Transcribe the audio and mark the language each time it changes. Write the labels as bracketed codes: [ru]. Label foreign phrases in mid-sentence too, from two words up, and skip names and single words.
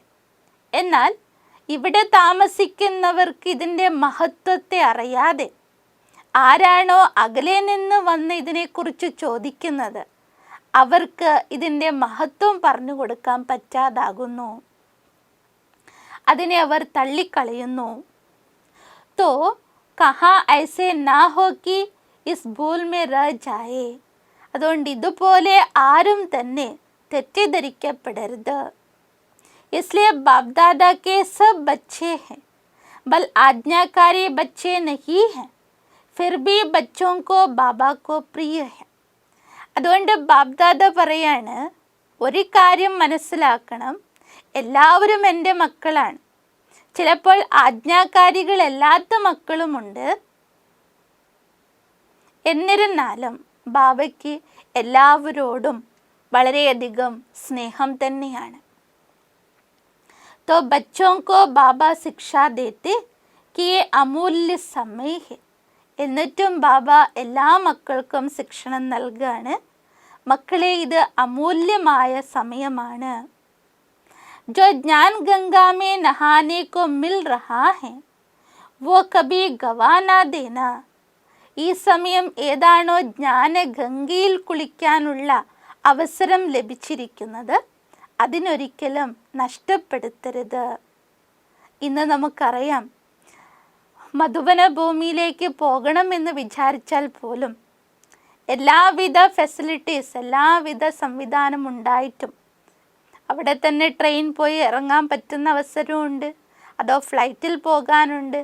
[ml] എന്നാൽ ഇവിടെ താമസിക്കുന്നവർക്ക് ഇതിൻ്റെ മഹത്വത്തെ അറിയാതെ ആരാണോ അകലെ നിന്ന് വന്ന് ഇതിനെക്കുറിച്ച് ചോദിക്കുന്നത് അവർക്ക് ഇതിൻ്റെ മഹത്വം പറഞ്ഞു കൊടുക്കാൻ പറ്റാതാകുന്നു. അതിനെ അവർ തള്ളിക്കളയുന്നു. [hi] तो कहा ऐसे ना हो कि इस भूल मे रह जाये. [ml] അതുകൊണ്ട് ഇതുപോലെ ആരും തന്നെ തെറ്റിദ്ധരിക്കപ്പെടരുത്. [hi] इसलिए बाप दादा के सब बच्चे हैं, बल आज्ञाकारी बच्चे नहीं हैं, फिर भी बच्चों को बाबा को प्रिय है. [ml] അതുകൊണ്ട് ബാപ്ദാദ പറയാണ്, ഒരു കാര്യം മനസ്സിലാക്കണം, എല്ലാവരും എൻ്റെ മക്കളാണ്. ചിലപ്പോൾ ആജ്ഞാകാരികളല്ലാത്ത മക്കളുമുണ്ട്. എന്നിരുന്നാലും ബാബയ്ക്ക് എല്ലാവരോടും വളരെയധികം സ്നേഹം തന്നെയാണ്. [hi] तो बच्चों को बाबा शिक्षा देते कि ये अमूल्य समय है. [ml] എന്നിട്ടും ബാബ എല്ലാ മക്കൾക്കും ശിക്ഷണം നൽകുകയാണ്, മക്കളെ ഇത് അമൂല്യമായ സമയമാണ്. [hi] जो ज्ञान गंगा में नहाने को मिल रहा है वो कभी गवा ना देना. [ml] ഈ സമയം ഏതാണോ ജ്ഞാനഗംഗയിൽ കുളിക്കാനുള്ള അവസരം ലഭിച്ചിരിക്കുന്നത് അതിനൊരിക്കലും നഷ്ടപ്പെടുത്തരുത്. ഇന്ന് നമുക്കറിയാം, മധുബന ഭൂമിയിലേക്ക് പോകണമെന്ന് വിചാരിച്ചാൽ പോലും എല്ലാവിധ ഫെസിലിറ്റീസ്, എല്ലാവിധ സംവിധാനം ഉണ്ടായിട്ടും അവിടെ തന്നെ ട്രെയിൻ പോയി ഇറങ്ങാൻ പറ്റുന്ന അവസരമുണ്ട്, അതോ ഫ്ലൈറ്റിൽ പോകാനുണ്ട്.